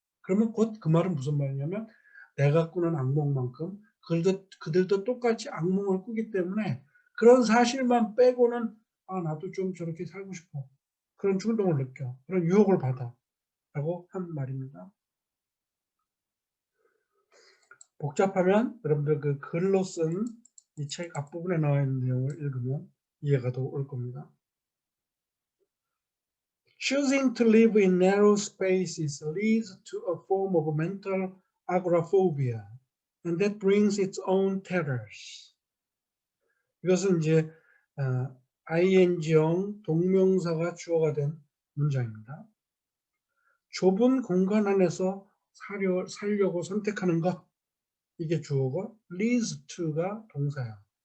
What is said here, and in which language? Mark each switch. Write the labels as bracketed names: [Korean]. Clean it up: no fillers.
[Korean] 그러면 곧 그 말은 무슨 말이냐면 내가 꾸는 악몽만큼 그들도 똑같이 악몽을 꾸기 때문에 그런 사실만 빼고는 나도 좀 저렇게 살고 싶어. 그런 충동을 느껴. 그런 유혹을 받아. 라고 한 말입니다. 복잡하면 여러분들 그 글로 쓴 이 책 앞부분에 나와 있는 내용을 읽으면 이해가 더 올 겁니다. [English] Choosing to live in narrow spaces leads to a form of mental agoraphobia, and that brings its own terrors. [Korean] 이것은 이제 ing형 동명사가 주어가 된 문장입니다. 좁은 공간 안에서 살려고 선택하는 것, 이게 주어고 [English] leads to [Korean] 가 동사야.